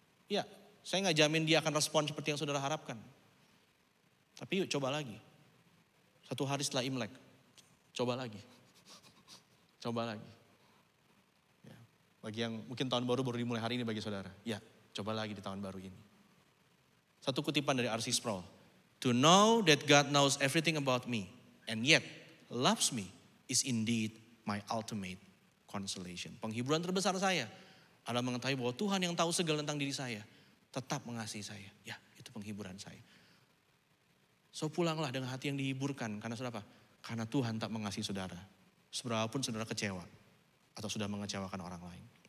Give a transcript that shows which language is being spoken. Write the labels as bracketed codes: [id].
[id] Ya, saya gak jamin dia akan respon seperti yang saudara harapkan. Tapi yuk coba lagi. Satu hari setelah Imlek, coba lagi. Coba lagi. Ya, bagi yang mungkin tahun baru dimulai hari ini bagi saudara. Ya, coba lagi di tahun baru ini. Satu kutipan dari R.C. Sproul. [en] To know that God knows everything about me and yet loves me is indeed my ultimate consolation. [id] Penghiburan terbesar saya adalah mengetahui bahwa Tuhan yang tahu segala tentang diri saya tetap mengasihi saya. Ya, itu penghiburan saya. So pulanglah dengan hati yang dihiburkan. Karena saudara apa? Karena Tuhan tak mengasihi saudara. Seberapapun saudara kecewa atau sudah mengecewakan orang lain.